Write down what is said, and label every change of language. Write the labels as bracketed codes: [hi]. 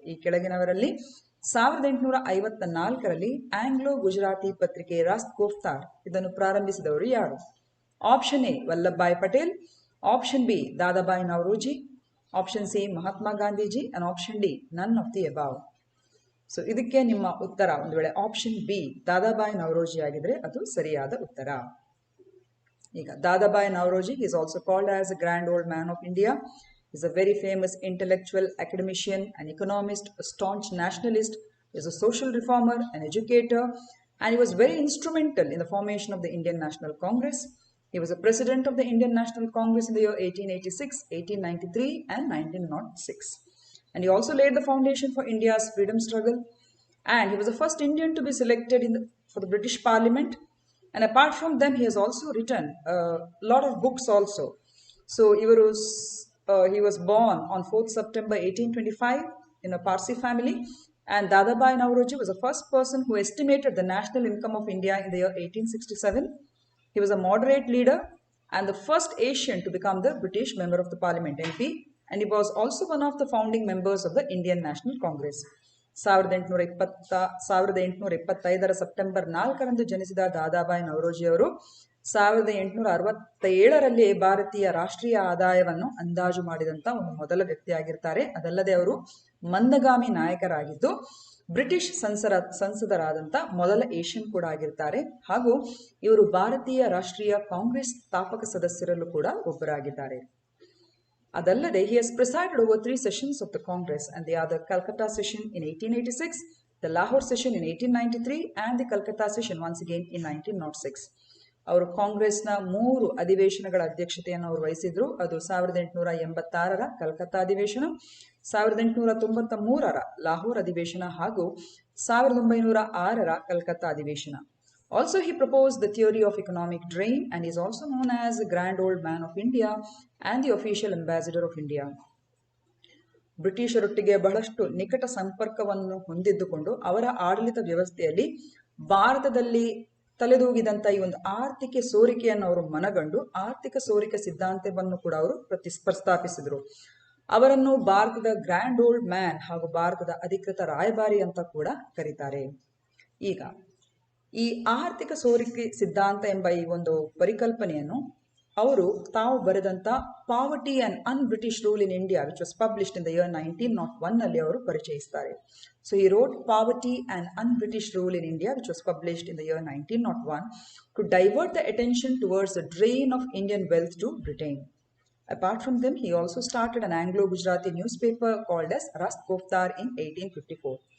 [kn] ಈ ಕೆಳಗಿನವರಲ್ಲಿ 1854ರಲ್ಲಿ ಆಂಗ್ಲೋ ಗುಜರಾತಿ ಪತ್ರಿಕೆ ರಾಸ್ಟ್ ಗೋಫ್ತಾರ್ ಇದನ್ನು ಪ್ರಾರಂಭಿಸಿದವರು ಯಾರು? [en] Option A Vallabhbhai Patel, option B Dadabhai Naoroji, option C Mahatma Gandhiji and option D none of the above. [kn] So ಇದಕ್ಕೆ ನಿಮ್ಮ ಉತ್ತರ ಒಂದು ವೇಳೆ ಆಪ್ಷನ್ ಬಿ ದಾದಾಬಾಯಿ ನವರೋಜಿ ಆಗಿದ್ರೆ ಅದು ಸರಿಯಾದ ಉತ್ತರ. [en] ಈಗ Dadabhai Naoroji is also called as a grand old man of India. He is a very famous intellectual, academician, an economist, a staunch nationalist. He is a social reformer, an educator, and he was very instrumental in the formation of the Indian National Congress. He was a president of the Indian National Congress in the year 1886, 1893 and 1906. And he also laid the foundation for India's freedom struggle. And he was the first Indian to be selected for the British Parliament. And apart from them, he has also written a lot of books also. So he was born on 4th September 1825 in a Parsi family, and Dadabhai Naoroji was the first person who estimated the national income of India in the year 1867. He was a moderate leader and the first Asian to become the British Member of the Parliament MP, and he was also one of the founding members of the Indian National Congress. [kn] 1825ರ September 4ರಂದು ಜನಿಸಿದ ದಾದಾಬಾಯಿ ನವರೋಜಿ ಅವರು 1867ರಲ್ಲಿ ಭಾರತೀಯ ರಾಷ್ಟ್ರೀಯ ಆದಾಯವನ್ನು ಅಂದಾಜು ಮಾಡಿದಂತ ಒಂದು ಮೊದಲ ವ್ಯಕ್ತಿಯಾಗಿರ್ತಾರೆ. ಅದಲ್ಲದೆ ಅವರು ಮಂದಗಾಮಿ ನಾಯಕರಾಗಿದ್ದು ಬ್ರಿಟಿಷ್ ಸಂಸದರಾದಂಥ ಮೊದಲ ಏಷ್ಯನ್ ಕೂಡ ಆಗಿರ್ತಾರೆ ಹಾಗೂ ಇವರು ಭಾರತೀಯ ರಾಷ್ಟ್ರೀಯ ಕಾಂಗ್ರೆಸ್ ಸ್ಥಾಪಕ ಸದಸ್ಯರಲ್ಲೂ ಕೂಡ ಒಬ್ಬರಾಗಿದ್ದಾರೆ. [en] ಅದಲ್ಲದೆ he has presided over 3 sessions of the Congress, and they are the Calcutta session in 1886, the Lahore session in 1893 and the Calcutta session once again in 1906. [kn] ಅವರು ಕಾಂಗ್ರೆಸ್ನ 3 ಅಧಿವೇಶನಗಳ ಅಧ್ಯಕ್ಷತೆಯನ್ನು ಅವರು ವಹಿಸಿದ್ರು. ಅದು 1886ರ ಕಲ್ಕತ್ತಾ ಅಧಿವೇಶನ, 1893ರ ಲಾಹೋರ್ ಅಧಿವೇಶನ ಹಾಗೂ 1906ರ ಕಲ್ಕತ್ತಾ ಅಧಿವೇಶನ. [en] Also, he proposed the theory of economic drain and is also known as the Grand Old Man of India and the official ambassador of India. [kn] ಬ್ರಿಟಿಷರೊಟ್ಟಿಗೆ ಬಹಳಷ್ಟು ನಿಕಟ ಸಂಪರ್ಕವನ್ನು ಹೊಂದಿದ್ದುಕೊಂಡು ಅವರ ಆಡಳಿತ ವ್ಯವಸ್ಥೆಯಲ್ಲಿ ಭಾರತದಲ್ಲಿ ತಲೆದೂಗಿದಂಥ ಈ ಒಂದು ಆರ್ಥಿಕ ಸೋರಿಕೆಯನ್ನು ಅವರು ಮನಗಂಡು ಆರ್ಥಿಕ ಸೋರಿಕೆ ಸಿದ್ಧಾಂತವನ್ನು ಕೂಡ ಅವರು ಪ್ರಸ್ತಾಪಿಸಿದರು. ಅವರನ್ನು ಭಾರತದ ಗ್ರ್ಯಾಂಡ್ ಓಲ್ಡ್ ಮ್ಯಾನ್ ಹಾಗೂ ಭಾರತದ ಅಧಿಕೃತ ರಾಯಭಾರಿ ಅಂತ ಕೂಡ ಕರೀತಾರೆ. ಈಗ ಈ ಆರ್ಥಿಕ ಸೋರಿಕೆ ಸಿದ್ಧಾಂತ ಎಂಬ ಈ ಒಂದು ಪರಿಕಲ್ಪನೆಯನ್ನು ಅವರು ತಾವು ಬರೆದಂತ poverty and an British rule in India [en] which was published in the year 1901 [kn] ನಲ್ಲಿ ಅವರು ಪರಿಚಯಿಸ್ತಾರೆ. [en] So ಈ wrote poverty and un British rule in India which was published in the year 1901 to divert the attention towards the drain of Indian wealth to Britain. Apart from them, he also started an Anglo-Gujarati newspaper called as Rast Goftar in 1854.